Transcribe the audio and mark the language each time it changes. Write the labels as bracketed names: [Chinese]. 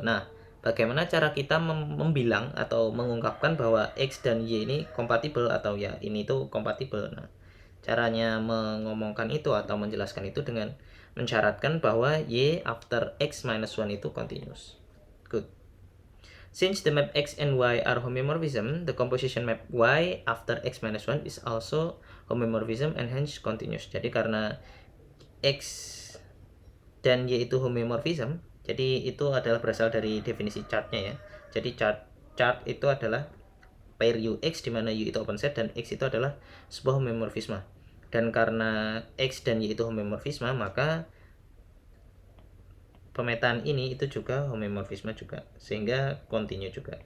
[Indonesian] Nah, bagaimana cara kita membilang atau mengungkapkan bahwa X dan Y ini kompatibel atau ya ini tuh kompatibel? Nah, caranya mengomongkan itu atau menjelaskan itu dengan mensyaratkan bahwa Y after X minus 1 itu continuous. [English] Good. Since the map X and Y are homomorphism, the composition map Y after X minus 1 is also homomorphism and hence continuous. [Indonesian] Jadi karena X dan Y itu homomorphism, jadi itu adalah berasal dari definisi chartnya ya. Jadi chart itu adalah pair UX di mana U itu open set dan X itu adalah sebuah homomorfisme. Dan karena X dan Y itu homomorfisme, maka pemetaan ini itu juga homomorfisme juga, sehingga continue juga.